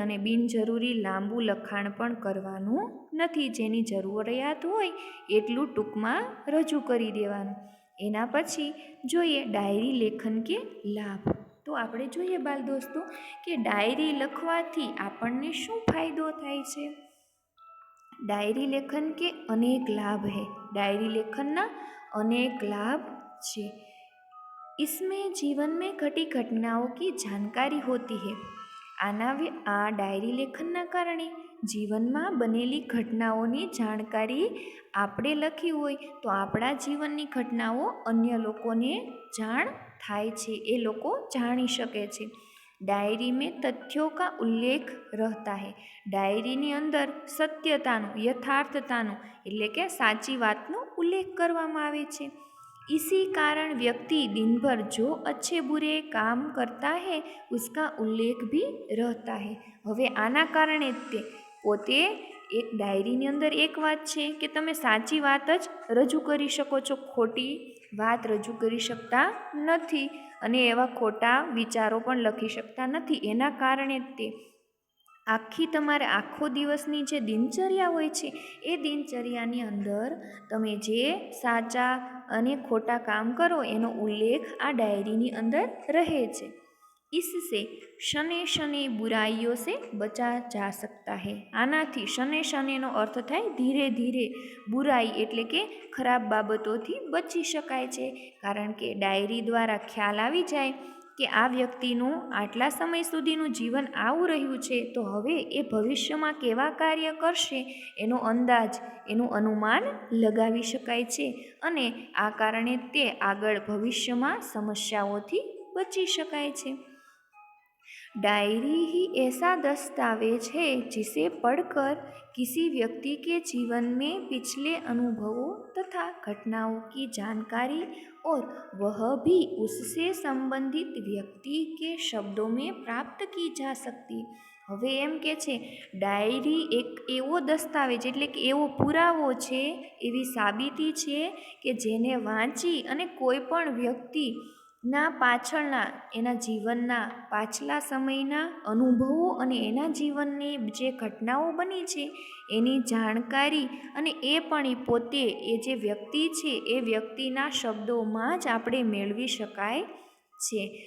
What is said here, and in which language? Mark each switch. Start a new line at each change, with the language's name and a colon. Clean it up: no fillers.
Gujarati: અને બિનજરૂરી લાંબુ લખાણ પણ કરવાનું નથી. જેની જરૂરિયાત હોય એટલું ટૂંકમાં રજૂ કરી દેવાનું. એના પછી જોઈએ
Hindi: ડાયરી લેખન કે લાભ.
Gujarati: તો આપણે જોઈએ બાલ દોસ્તો કે ડાયરી લખવાથી આપણને શું ફાયદો થાય છે.
Hindi: डायरी लेखन के अनेक लाभ है.
Gujarati: डायरी लेखन ना अनेक लाभ છે.
Hindi: इसमें जीवन में घटी घटनाओं की जानकारी होती है.
Gujarati: આ ડાયરી લેખનના કારણે જીવનમાં બનેલી ઘટનાઓની જાણકારી આપણે લખી હોય તો આપણા જીવનની ઘટનાઓ અન્ય લોકોને જાણ થાય છે, એ લોકો જાણી શકે છે.
Hindi: डायरी में तथ्यों का उल्लेख रहता है.
Gujarati: ડાયરીની અંદર સત્યતાનું, યથાર્થતાનું એટલે કે સાચી વાતનો ઉલ્લેખ કરવામાં આવે છે.
Hindi: इसी कारण व्यक्ति दिन भर जो अच्छे बुरे काम करता है उसका उल्लेख भी रहता है.
Gujarati: હવે આના કારણે તે પોતે એક ડાયરીની અંદર એક વાત છે કે તમે સાચી વાત જ રજૂ કરી શકો છો, ખોટી વાત રજૂ કરી શકતા નથી અને એવા ખોટા વિચારો પણ લખી શકતા નથી. એના કારણે તે તમારે આખો દિવસની જે દિનચર્યા હોય છે એ દિનચર્યાની અંદર તમે જે સાચા અને ખોટા કામ કરો એનો ઉલ્લેખ આ ડાયરીની અંદર રહે છે.
Hindi: इससे शने बुराइयों से बचा जा सकता है.
Gujarati: આનાથી શનેનો અર્થ થાય ધીરે ધીરે, બુરાઈ એટલે કે ખરાબ બાબતોથી બચી શકાય છે. કારણ કે ડાયરી દ્વારા ખ્યાલ આવી જાય કે આ વ્યક્તિનું આટલા સમય સુધીનું જીવન આવું રહ્યું છે, તો હવે એ ભવિષ્યમાં કેવા કાર્ય કરશે એનો અંદાજ, એનું અનુમાન લગાવી શકાય છે. અને આ કારણે તે આગળ ભવિષ્યમાં સમસ્યાઓથી બચી શકાય છે.
Hindi: डायरी ही ऐसा दस्तावेज है जिसे पढ़कर किसी व्यक्ति के जीवन में पिछले अनुभवों तथा घटनाओं की जानकारी और वह भी उससे संबंधित व्यक्ति के शब्दों में प्राप्त की जा सकती.
Gujarati: હવે એમ કે છે, ડાયરી એક એવો દસ્તાવેજ એટલે કે એવો પુરાવો છે, એવી સાબિતી છે કે જેને વાંચી અને કોઈ પણ વ્યક્તિના પાછળના એના જીવનના પાછલા સમયના અનુભવો અને એના જીવનની જે ઘટનાઓ બની છે એની જાણકારી અને એ પણ એ પોતે એ જે વ્યક્તિ છે એ વ્યક્તિના શબ્દોમાં જ આપણે મેળવી શકાય છે.